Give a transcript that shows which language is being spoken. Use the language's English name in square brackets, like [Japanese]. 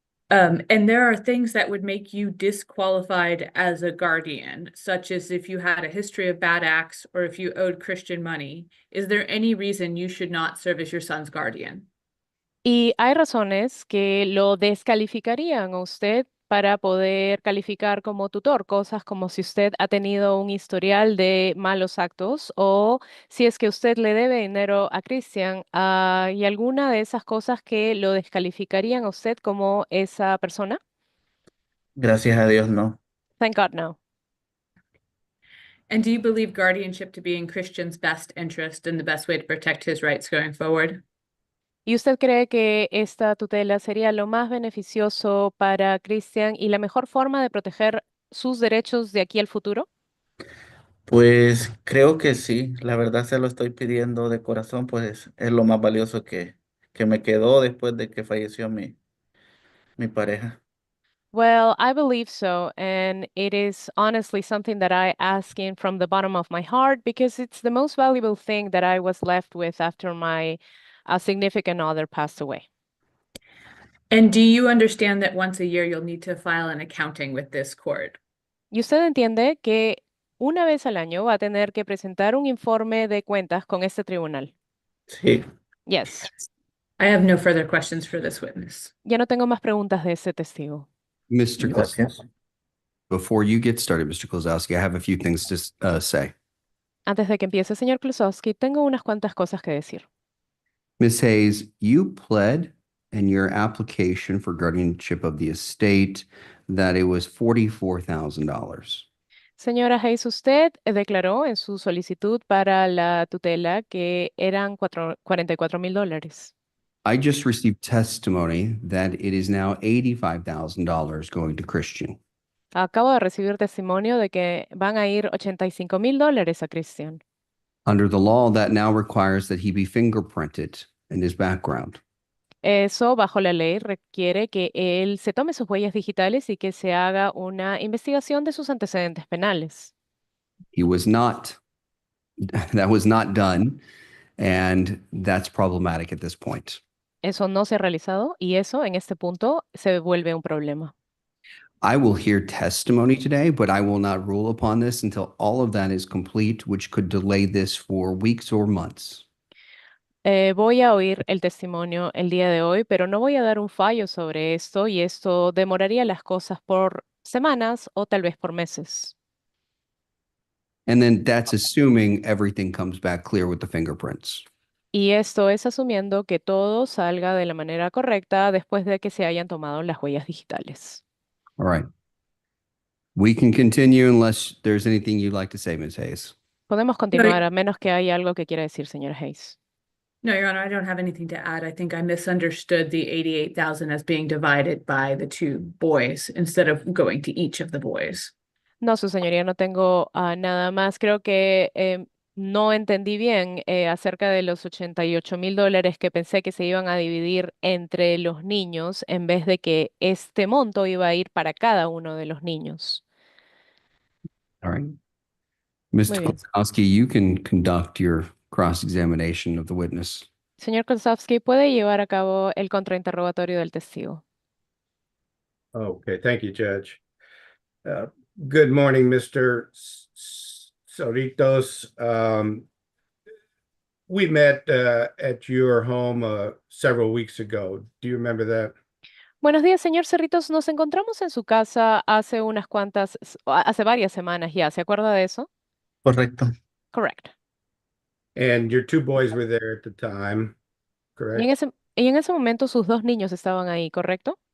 [English] And there are things that would make you disqualified as a guardian, such as if you had a history of bad acts or if you owed Christian money. Is there any reason you should not serve as your son's guardian? [Spanish] Y hay razones que lo descalificarían a usted para poder calificar como tutor, cosas como si usted ha tenido un historial de malos actos o si es que usted le debe dinero a Christian, y alguna de esas cosas que lo descalificarían a usted como esa persona. Gracias a Dios, no. [English] Thank God, no. And do you believe guardianship to be in Christian's best interest and the best way to protect his rights going forward? [Spanish] ¿Y usted cree que esta tutela sería lo más beneficioso para Christian y la mejor forma de proteger sus derechos de aquí al futuro? Pues creo que sí, la verdad se lo estoy pidiendo de corazón, pues es lo más valioso que me quedó después de que falleció mi pareja. [English] Well, I believe so, and it is honestly something that I ask in from the bottom of my heart because it's the most valuable thing that I was left with after my significant other passed away. And do you understand that once a year you'll need to file an accounting with this court? [Spanish] Y usted entiende que una vez al año va a tener que presentar un informe de cuentas con este tribunal. Sí, [English] Yes. I have no further questions for this witness. [Spanish] Ya no tengo más preguntas de ese testigo. [English] Mr. [Spanish] gracias. [English] Before you get started, Mr. Klosowski, I have a few things to say. [Spanish] Antes de que empiece, señor Klosowski, tengo unas cuantas cosas que decir. [English] Ms. Hayes, you pled in your application for guardianship of the estate that it was $44,000. [Spanish] Señora Hayes, usted declaró en su solicitud para la tutela que eran 44,000 dólares. [English] I just received testimony that it is now $85,000 going to Christian. [Spanish] Acabo de recibir testimonio de que van a ir 85,000 dólares a Christian. [English] Under the law, that now requires that he be fingerprinted in his background. [Spanish] Eso, bajo la ley, requiere que él se tome sus huellas digitales y que se haga una investigación de sus antecedentes penales. [English] He was not, that was not done, and that's problematic at this point. [Spanish] Eso no se ha realizado y eso, en este punto, se vuelve un problema. [English] I will hear testimony today, but I will not rule upon this until all of that is complete, which could delay this for weeks or months. [Spanish] Voy a oír el testimonio el día de hoy, pero no voy a dar un fallo sobre esto y esto demoraría las cosas por semanas o tal vez por meses. [English] And then that's assuming everything comes back clear with the fingerprints. [Spanish] Y esto es asumiendo que todo salga de la manera correcta después de que se hayan tomado las huellas digitales. [English] All right. We can continue unless there's anything you'd like to say, Ms. Hayes. [Spanish] Podemos continuar a menos que haya algo que quiera decir, señora Hayes. [English] No, Your Honor, I don't have anything to add. I think I misunderstood the 88,000 as being divided by the two boys instead of going to each of the boys. [Spanish] No, su señoría, no tengo nada más. Creo que no entendí bien acerca de los 88,000 dólares que pensé que se iban a dividir entre los niños en vez de que este monto iba a ir para cada uno de los niños. [English] All right. [Spanish] Muy [English] Mr. [Spanish] bien. [English] Klosowski, you can conduct your cross-examination of the witness. [Spanish] Señor Kosowski, ¿puede llevar a cabo el contrainterrogatorio del testigo? [English] Okay, thank you, Judge. Good morning, Mr. Cerritos. We met at your home several weeks ago. Do you remember that? [Spanish] Buenos días, señor Cerritos. Nos encontramos en su casa hace hace varias semanas ya. ¿Se acuerda de eso? Correcto. [English] Correct. And your two boys were there at the time, [Spanish] Y en [English] correct? [Spanish] ese momento sus dos niños estaban ahí, ¿correcto?